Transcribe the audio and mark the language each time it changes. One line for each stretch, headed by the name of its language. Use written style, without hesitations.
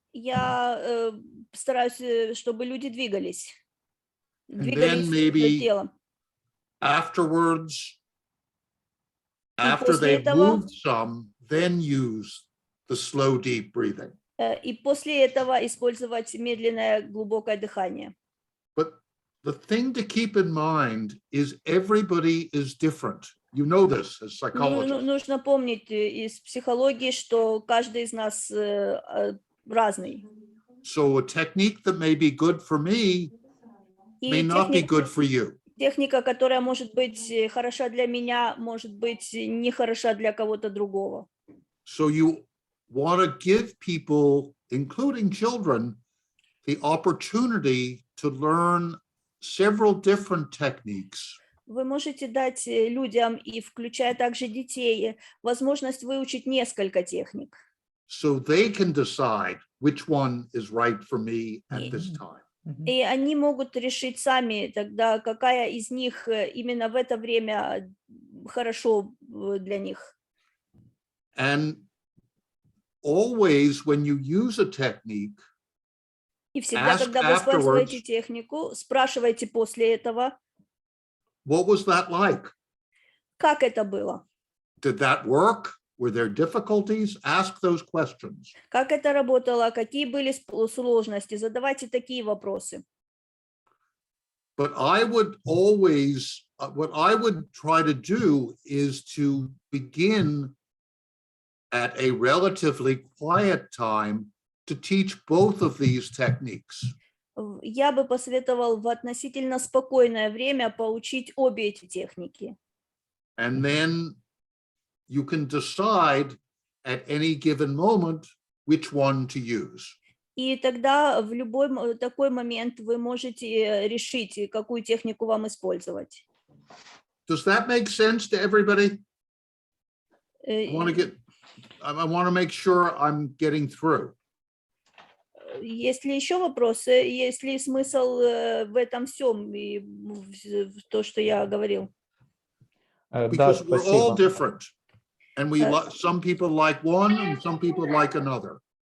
Russian: я стараюсь, чтобы люди двигались.
English: And then maybe
Russian: телом.
English: Afterwards, after they've moved some, then use the slow, deep breathing.
Russian: И после этого использовать медленное, глубокое дыхание.
English: But the thing to keep in mind is everybody is different. You know this as psychologists.
Russian: Нужно помнить из психологии, что каждый из нас разный.
English: So a technique that may be good for me may not be good for you.
Russian: Техника, которая может быть хороша для меня, может быть не хороша для кого-то другого.
English: So you want to give people, including children, the opportunity to learn several different techniques.
Russian: Вы можете дать людям, и включая также детей, возможность выучить несколько техник.
English: So they can decide which one is right for me at this time.
Russian: И они могут решить сами тогда, какая из них именно в это время хорошо для них.
English: And always when you use a technique,
Russian: И всегда, когда вы используете технику, спрашивайте после этого,
English: what was that like?
Russian: как это было?
English: Did that work? Were there difficulties? Ask those questions.
Russian: Как это работало? Какие были сложности? Задавайте такие вопросы.
English: But I would always, what I would try to do is to begin at a relatively quiet time to teach both of these techniques.
Russian: Я бы посоветовал в относительно спокойное время поучить обе эти техники.
English: And then you can decide at any given moment which one to use.
Russian: И тогда в любой такой момент вы можете решить, какую технику вам использовать.
English: Does that make sense to everybody? I want to make sure I'm getting through.
Russian: Есть ли еще вопросы? Есть ли смысл в этом всем, и в то, что я говорил?
English: Because we're all different. And we some people like one and some people like another.